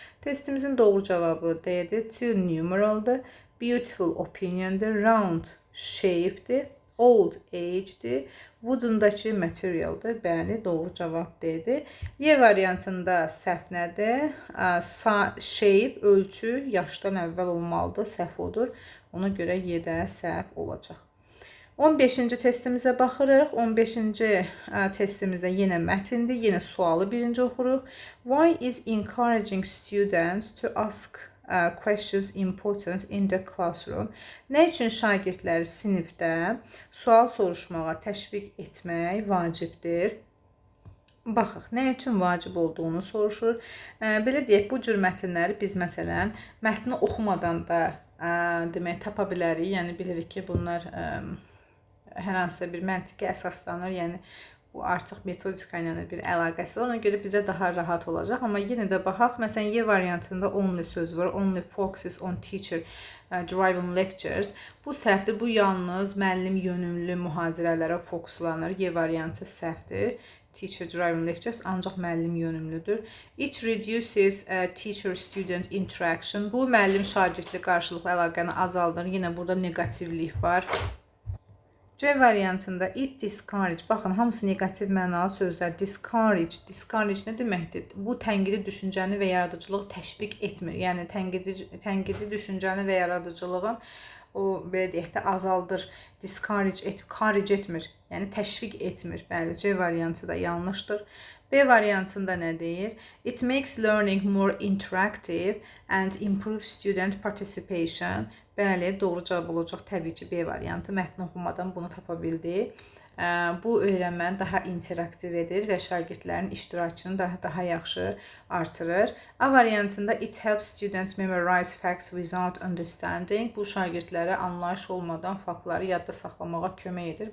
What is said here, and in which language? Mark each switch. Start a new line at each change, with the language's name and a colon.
Azerbaijani: Testimizin doğru cavabı D'dir. To numeraldır, beautiful opinion'dır, round shape'dir, old age'dir, wooden'dakı materialdır. Bəli, doğru cavab D'dir. Y variantında səhv nədir? Shape, ölçü yaşdan əvvəl olmalıdır, səhv odur. Ona görə Y-də səhv olacaq. 15-ci testimizə baxırıq. 15-ci testimizdə yenə mətindir. Yenə sualı birinci oxuruq.
English: Why is encouraging students to ask questions important in the classroom?
Azerbaijani: Nə üçün şagirdləri sinifdə sual soruşmağa təşviq etmək vacibdir? Baxaq, nə üçün vacib olduğunu soruşur. Belə deyək, bu cür mətnləri biz məsələn mətni oxumadan da demək tapa bilərik. Yəni bilirik ki, bunlar hər hansısa bir məntiqə əsaslanır. Yəni bu artıq metodika ilə bir əlaqəsi var. Ona görə bizə daha rahat olacaq. Amma yenə də baxaq. Məsələn, Y variantında only söz var.
English: Only focuses on teacher driven lectures.
Azerbaijani: Bu səhvdir. Bu yalnız müəllim yönümlü mühazirələrə fokuslanır. Y variantı səhvdir.
English: Teacher driven lectures
Azerbaijani: ancaq müəllim yönümlüdür.
English: It reduces teacher-student interaction.
Azerbaijani: Bu müəllim şagirdli qarşılıqlı əlaqəni azaldır. Yenə burada negativlik var. C variantında
English: it discourage.
Azerbaijani: Baxın, hamısı negativ mənalı sözlər. Discourage. Discourage nə deməkdir? Bu tənqidi düşüncəni və yaradıcılığı təşviq etmir. Yəni tənqidi düşüncəni və yaradıcılığın o belə deyək də azaldır. Discourage etmir. Yəni təşviq etmir. Bəli, C variantı da yanlışdır. B variantında nə deyir?
English: It makes learning more interactive and improves student participation.
Azerbaijani: Bəli, doğru cavab olacaq təbii ki, B variantı. Mətni oxumadan bunu tapa bildik. Bu öyrənməni daha interaktiv edir və şagirdlərin iştirakını daha yaxşı artırır. A variantında
English: it helps students memorize facts without understanding.
Azerbaijani: Bu şagirdlərə anlayış olmadan faktları yadda saxlamağa kömək edir.